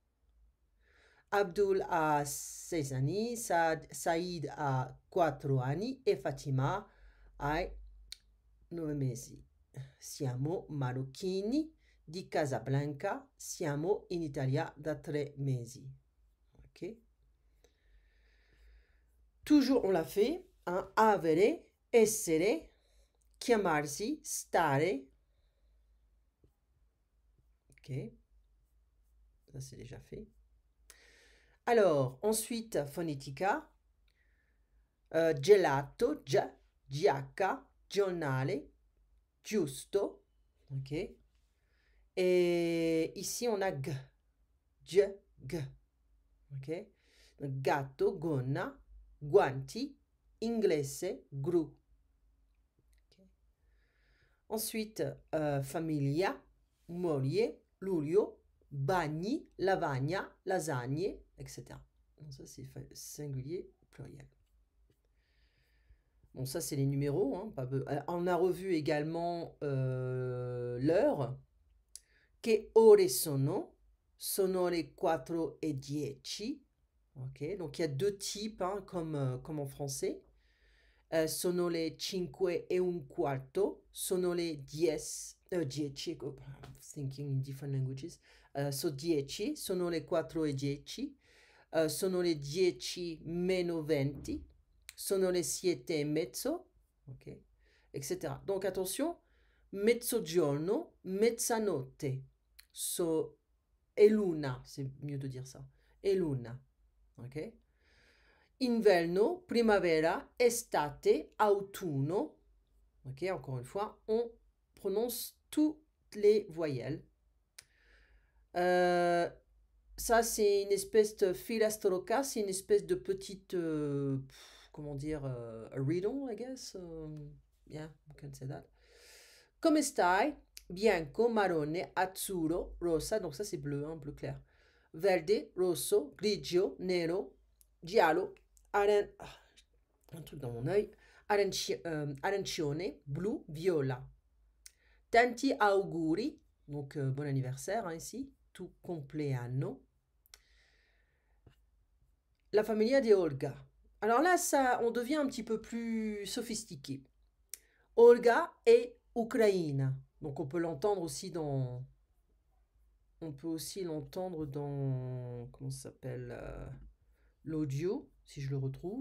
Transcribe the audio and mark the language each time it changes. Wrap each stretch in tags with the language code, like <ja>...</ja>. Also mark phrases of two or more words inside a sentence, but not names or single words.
<it>Abdul ha 6 anni, Said ha 4 anni e Fatima ha 9 mesi. Siamo marocchini di Casablanca, siamo in Italia da 3 mesi.</it> <fr>Ok. Toujours on l'a fait, hein,</fr> <it>avere, essere, chiamarsi, stare.</it> <fr>Ok, ça c'est déjà fait. Alors, ensuite, phonetica.</fr> <it>Gelato, GH, giornale, giusto.</it> <fr>Ok. Et ici, on a G, G. Ok.</fr> <it>Gatto, gonna, guanti, inglese, gru.</it> <fr>Ok.</fr> <it>Ensuite, famiglia, moglie, luglio, bagni, lavagna, lasagne,</it> <fr>etc. Donc ça, c'est singulier, pluriel. Bon, ça, c'est les numéros. Hein, on a revu également l'heure.</fr> <it>Che ore sono? Sono le 4:10.</it> <fr>Ok, donc il y a deux types, hein, comme en français.</fr> <it>Sono le 5:15. Sono le 10. 10.</it> <en>I'm thinking in different languages. So 10.</en> <it>Sono le 4:10. Sono le 10 meno 20. Sono le 7:30. Ok, etc.</it> <fr>Donc attention,</fr> <it>mezzogiorno, mezzanotte. È l'una,</it> <fr>c'est mieux de dire ça.</fr> <it>È l'una.</it> <fr>Ok.</fr> <it>Inverno, primavera, estate, autunno.</it> <fr>Ok, encore une fois, on prononce toutes les voyelles. Ça, c'est une espèce de filastrocca, c'est une espèce de petite, comment dire,</fr> <en>a riddle, I guess. Yeah, we can say that.</en> <it>Come stai? Bianco, marrone, azzurro, rosa,</it> <fr>donc ça c'est bleu, hein, bleu clair.</fr> <it>Verde, rosso, grigio, nero, giallo,</it> <fr>un truc dans mon œil,</fr> <it>arancione, blu, viola. Tanti auguri,</it> <fr>donc bon anniversaire hein, ici, tu compleanno.</fr> <it>La famiglia di Olga.</it> <fr>Alors là, ça, on devient un petit peu plus sophistiqué. Olga est Ukraine. Donc on peut l'entendre aussi dans... On peut aussi l'entendre dans... Comment ça s'appelle l'audio, si je le retrouve.</fr>